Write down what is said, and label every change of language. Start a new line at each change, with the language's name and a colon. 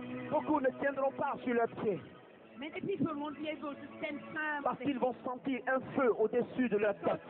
French: Beaucoup ne tiendront pas sur leurs pieds.
English: Many people won't be able to stand firm.
French: Parce qu'ils vont sentir un feu au-dessus de leur tête.